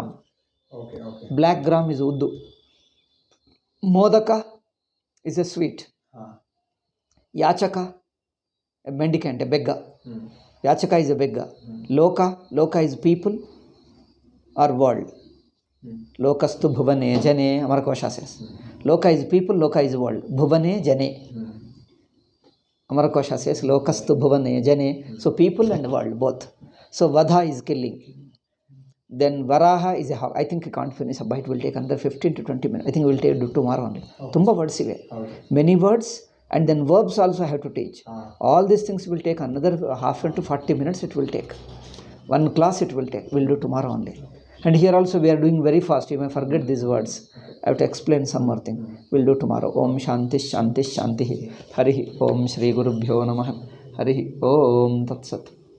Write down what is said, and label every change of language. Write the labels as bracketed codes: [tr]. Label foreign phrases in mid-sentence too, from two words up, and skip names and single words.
[en] Okay. Black gram is Uddu. Modaka is a sweet. Yachaka, a mendicant, a beggar. Yachaka is a beggar. Loka is people or world. [sa] लोकस्तु भुवने जने, Amarakosha says. [en] Loka is people, Loka is world. [sa] भुवने जने. [en] Amarakosha says, [sa] लोकस्तु भुवने जने. [en] So people and world, both. So Vadha is killing. Then Varaha is a how. I think we can't finish. It will take another 15 to 20 minutes. I think we will do tomorrow only. [kn] Tumba words ive. Many words. [en] And then verbs also I have to teach. All these things will take another half to 40 minutes it will take. One class it will take. We'll do tomorrow only. And here also we are doing very fast. You may forget these words. I have to explain some more thing. We'll do tomorrow. [sa] ओम् शान्ति शान्ति शान्ति हरि ओम् श्री गुरुभ्यो नमः. हरि ओम् तत् सत्.